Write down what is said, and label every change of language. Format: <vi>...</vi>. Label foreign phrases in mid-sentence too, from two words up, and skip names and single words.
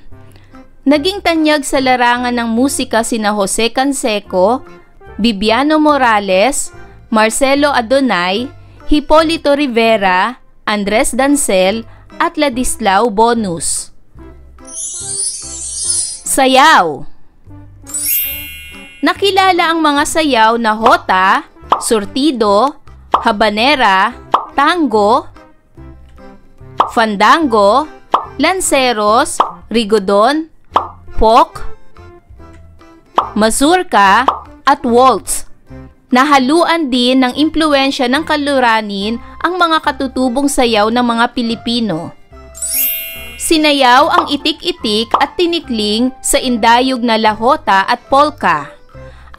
<tl>Naging tanyag sa larangan ng musika sina Jose Canseco, Bibiano Morales, Marcelo Adonay, Hipolito Rivera, Andres Dancel at Ladislao Bonus. Sayaw. Nakilala ang mga sayaw na hota, surtido, habanera, tango, fandango, lanceros, rigodon, folk, mazurka at waltz. Nahaluan din ng impluwensya ng kaluranin ang mga katutubong sayaw ng mga Pilipino. Sinayaw ang itik-itik at tinikling sa indayog na lahota at polka.</tl>